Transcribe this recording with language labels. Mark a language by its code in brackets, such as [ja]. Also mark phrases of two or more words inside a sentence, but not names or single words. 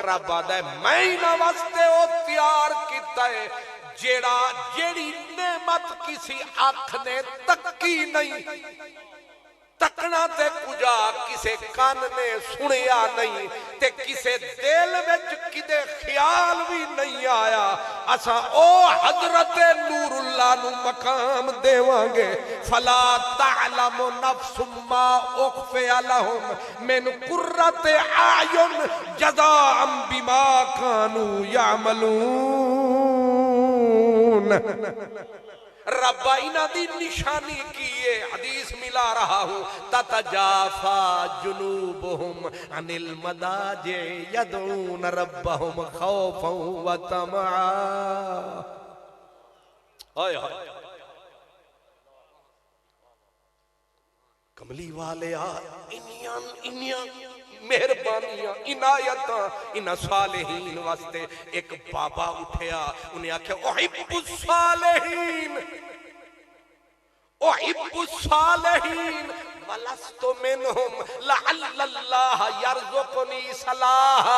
[pa] رب آدا اے میں انہاں واسطے او تیار کیتا اے جیڑا جیڑی نعمت کسے اکھ نے تکی نہیں، تکنا تے کُجا کسے کن نے سنیا نہیں تے کسے دل وچ کدے خیال بھی نہیں آیا. اسا او حضرت نوراللہ نوں مقام دیوانگے. [ar] فلا تعلم نفس ما أخفي لهم من قرة أعين جزاء بما كانوا يعملون. [pa] ربا انہاں دی نشانی کی ایہہ حدیث [ur] ملا رہا ہوں. [ar] تتجافى جنوبهم عن المضاجع يدعون ربهم خوفا و طمعا. [pa] ہائے ہائے کملی والے انیاں انیاں مہربانیاں عنایتاں انہاں صالحین واسطے. اک بابا اٹھیا اونہاں آکھیا [ar] أحب الصالحين أحب الصالحين ولست منهم لعل الله يرزقني صلاحا.